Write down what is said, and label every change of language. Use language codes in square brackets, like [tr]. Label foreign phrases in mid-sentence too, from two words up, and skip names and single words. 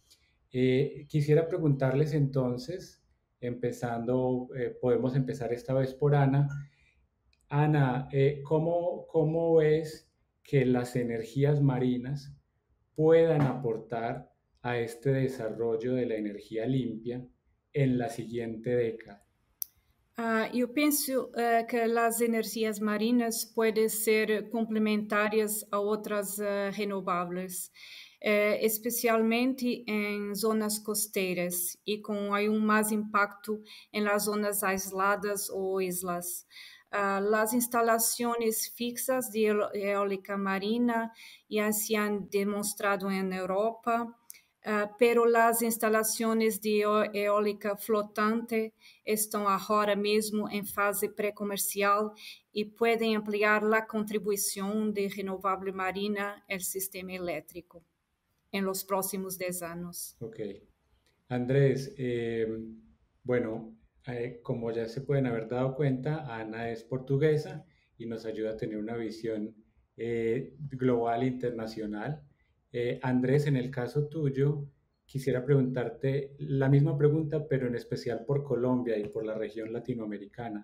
[es] Quisiera preguntarles entonces, empezando, podemos empezar esta vez por Ana. Ana, ¿cómo ves que las energías marinas puedan aportar a este desarrollo de la energía limpia en la siguiente década? [pt] Eu penso que as energias marinas podem ser complementares a outras renováveis, especialmente em zonas costeiras e com mais impacto em [es] las zonas aisladas [pt] ou islas. [es] Las instalaciones fixas de eólica marina ya se han demostrado en Europa, pero las instalaciones de eólica flotante [pt] estão agora mesmo em fase pré-comercial e podem ampliar a contribuição de renovável marina ao sistema elétrico em [es] los próximos [pt] 10 anos. [es] Ok. Andrés, bueno, como ya se pueden haber dado cuenta, Ana es portuguesa y nos ayuda a tener una visión global e internacional. Andrés, en el caso tuyo, quisiera preguntarte la misma pregunta, pero en especial por Colombia y por la región latinoamericana.